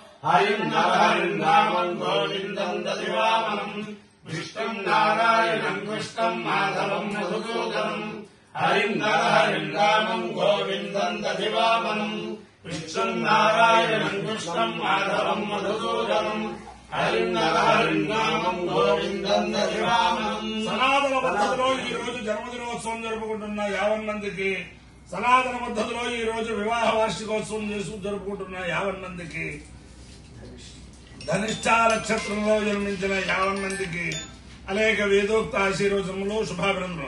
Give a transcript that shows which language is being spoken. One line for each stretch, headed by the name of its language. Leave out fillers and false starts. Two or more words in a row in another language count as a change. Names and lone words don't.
Sanskrit: हरिं गोविंदं दधिवामनं विष्णु नारायणं कृष्णं माधवं मधुसूदनं हरिं गोविंदं दधिवामनं विष्णु नारायणं कृष्णं माधवं मधुसूदनं हरिं गोविंदं दधिवामनं।
Telugu: సనాతన పద్ధతిలో ఈ రోజు జన్మదినోత్సవం జరుపుకుంటున్న 50 మందికి, సనాతన పద్ధతిలో ఈ రోజు వివాహ వార్షికోత్సవం జరుపుకుంటున్న 50 మందికి, ధనిష్ఠా నక్షత్రంలో జన్మించిన 50 మందికి అనేక వేదోక్త ఆశీర్వచనములు శుభాభినందనలు.